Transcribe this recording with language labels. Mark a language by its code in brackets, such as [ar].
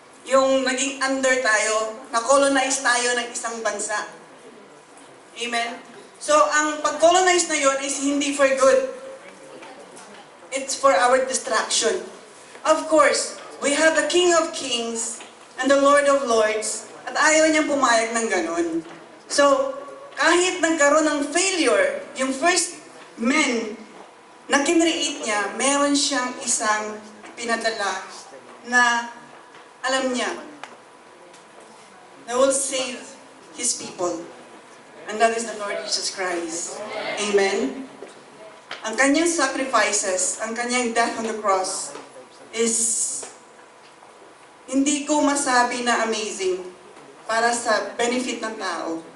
[tl] Yung naging under tayo, na-colonize tayo ng isang bansa. Amen? So, ang pag-colonize na yon is hindi for good. [en] It's for our destruction. Of course, we have the King of Kings and the Lord of Lords, [tl] at ayaw niyang pumayag ng ganun. So, kahit nagkaroon ng failure, yung first men na kinreate niya, meron siyang isang pinadala na alam niya na [en] will save His people. And that is the Lord Jesus Christ. Amen? [tl] Ang kanyang sacrifices, ang kanyang [en] death on the cross [tl] is hindi ko masabi na amazing para sa benefit ng tao.